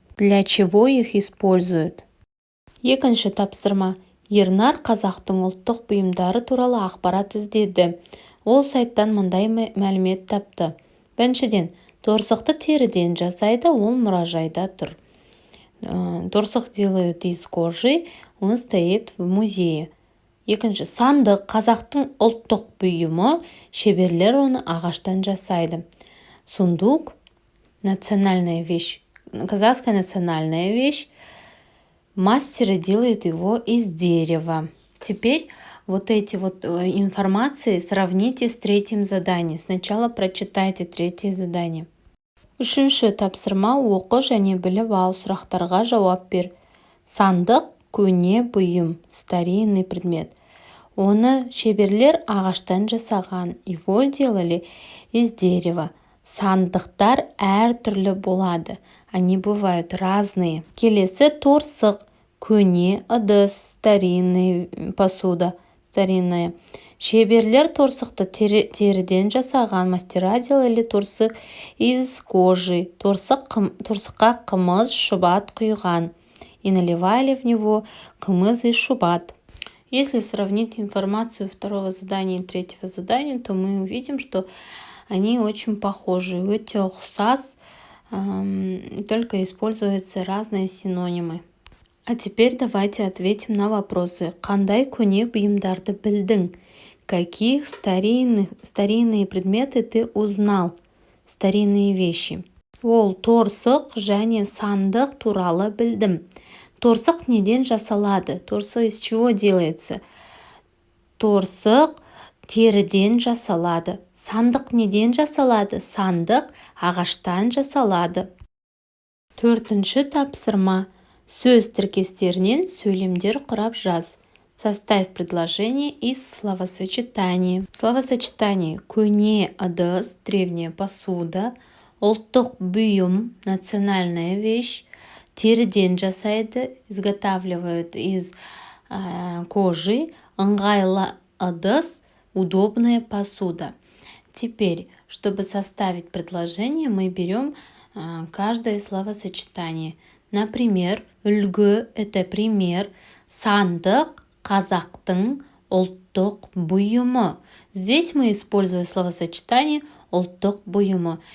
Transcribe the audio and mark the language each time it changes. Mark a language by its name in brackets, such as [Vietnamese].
[Russian] Для чего их используют? [Kazakh] Екінші тапсырма. Ернар қазақтың ұлттық бұйымдары туралы ақпарат іздеді. Ол сайттан мындай мәлімет тапты. Біріншіден, торсықты теріден жасайды, ол мұражайда тұр. [Russian] Торсық делают из кожи, он стоит в музее. [Kazakh] Екінші, сандық қазақтың ұлттық бұйымы, шеберлер оны ағаштан жасайды. [Russian] Сундук, национальная вещь, казахская национальная вещь, мастеры делают его из дерева. Теперь вот эти информации сравните с третьим заданием. Сначала прочитайте третье задание. [Kazakh] Үшінші тапсырма оқы және біліп ал, сұрақтарға жауап бер. Сандық көне бұйым, [Russian] старинный предмет. [Kazakh] Оны шеберлер ағаштан жасаған. [Russian] Его делали из дерева. [Kazakh] Сандықтар әртүрлі болады. [Russian] Они бывают разные. [Kazakh] Келесі торсық, көне ыдыс, [Russian] старинный посуда, старинная. [Kazakh] Шеберлер торсықты теріден жасаған. [Russian] Мастера делали торсық из кожи. [Kazakh] Торсыққа қымыз, шұбат құйған. [Russian] И наливали в него қымыз и шұбат. Если сравнить информацию второго задания и третьего задания, то мы увидим, что они очень похожи. [Kazakh] Өте ұқсас, [Russian] только используются разные синонимы. А теперь давайте ответим на вопросы. [Kazakh] Қандай көне бұйымдарды білдің? [Russian] Каких старинные предметы ты узнал? Старинные вещи. [Kazakh] Ол торсық және сандық туралы білдім. Торсық неден жасалады? [Russian] Торсық из чего делается? [Kazakh] Торсық теріден жасалады. Сандық неден жасалады? Сандық ағаштан жасалады. Төртінші тапсырма. Сөз тіркестерінен сөйлемдер құрап жаз. [Russian] Составь предложение из словосочетаний. Словосочетание. [Kazakh] Көне ыдыс, [Russian] древняя посуда. [Kazakh] Ұлттық бұйым, [Russian] национальная вещь. [Kazakh] Теріден жасайды, [Russian] изготавливают из кожи. [Kazakh] Ыңғайлы ыдыс, [Russian] удобная посуда. Теперь, чтобы составить предложение, мы берем каждое словосочетание. Например, үлгі – это пример. [Kazakh] Сандық – қазақтың ұлттық бұйымы. [Russian] Здесь мы используем словосочетание [Kazakh] ұлттық бұйымы.